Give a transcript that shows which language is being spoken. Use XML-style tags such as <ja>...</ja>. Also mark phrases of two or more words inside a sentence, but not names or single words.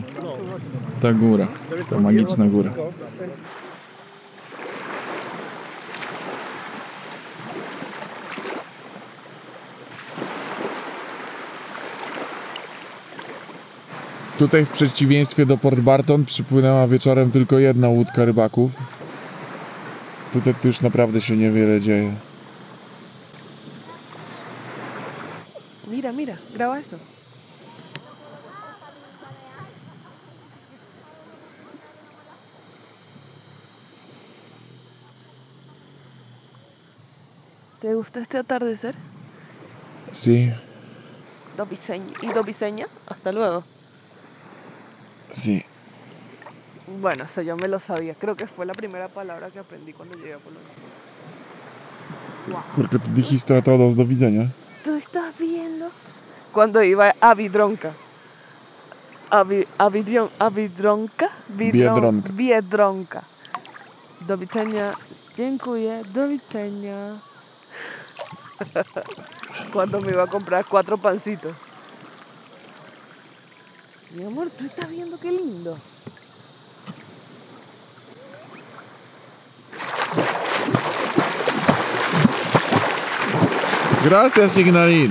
<pl>Ta góra, ta magiczna góra. Tutaj w przeciwieństwie do Port Barton przypłynęła wieczorem tylko jedna łódka rybaków. Tutaj już naprawdę się niewiele dzieje.</pl> <es>Mira, mira, graba eso. ¿Te gusta este atardecer? Sí,</es> <pl>Do Viseña.</pl> <es>Hasta luego. sí. Bueno, eso yo me lo sabía. Creo que fue la primera palabra que aprendí cuando llegué a Polonia. Kurczę, ty dijiste a todos</es> <pl>do widzenia.</pl> <es>¿Tú estás viendo? Cuando iba a Biedronka. Biedronka. Biedronka.</es> <pl>Do widzenia. Dziękuję. Do widzenia.</pl> <es>Cuando me iba a comprar 4 pancitos. Mi amor, ¿tú estás viendo qué lindo? Gracias, Ignarín.</es>